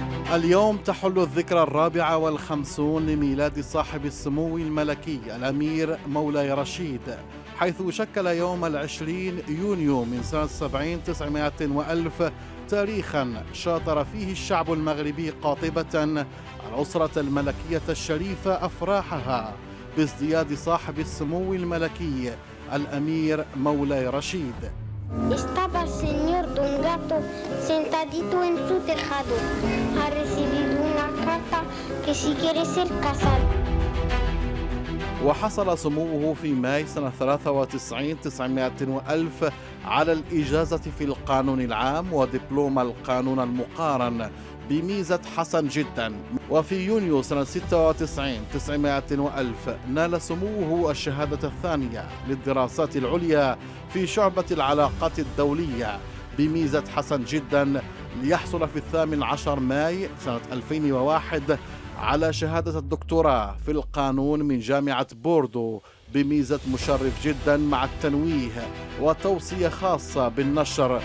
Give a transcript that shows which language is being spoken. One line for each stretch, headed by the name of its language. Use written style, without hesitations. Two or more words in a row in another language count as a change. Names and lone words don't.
Arabic: اليوم تحل الذكرى 54 لميلاد صاحب السمو الملكي الأمير مولاي رشيد، حيث شكل يوم 20 يونيو من سنة 70 900 وألف تاريخا شاطر فيه الشعب المغربي قاطبة الأسرة الملكية الشريفة أفراحها بازدياد صاحب السمو الملكي الأمير مولاي رشيد.
Spanish: Estaba el señor Don Gato sentadito en su tejado. Ha recibido una carta que si quiere ser casado.
Arabic: وحصل سموه في ماي سنة 93 900 وألف على الإجازة في القانون العام ودبلوم القانون المقارن بميزة حسن جدا. وفي يونيو سنة 96 900 وألف نال سموه الشهادة الثانية للدراسات العليا في شعبة العلاقات الدولية بميزة حسن جدا، ليحصل في 18 ماي سنة 2001 على شهادة الدكتوراه في القانون من جامعة بوردو بميزة مشرف جدا مع التنويه وتوصية خاصة بالنشر.